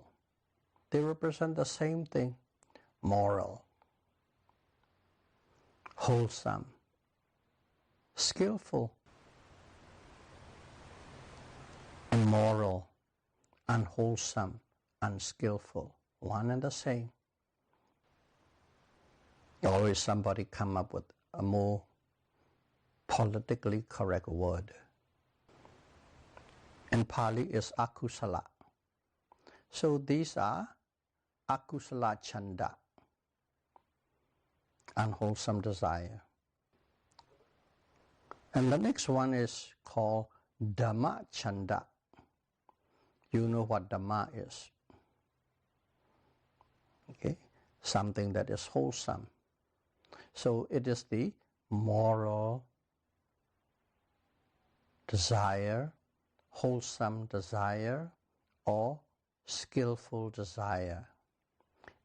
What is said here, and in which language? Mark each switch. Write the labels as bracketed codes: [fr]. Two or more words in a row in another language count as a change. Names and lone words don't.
[en] They represent the same thing, moral, wholesome, skillful, immoral, unwholesome, unskillful, one and the same. Always somebody come up with a more politically correct word. In Pali is akusala. So these are [pi] akusala chanda, [en] unwholesome desire. And the next one is called [pi] dhamma chanda. [en] You know what dhamma is. Okay? Something that is wholesome. So it is the moral desire, wholesome desire, or skillful desire.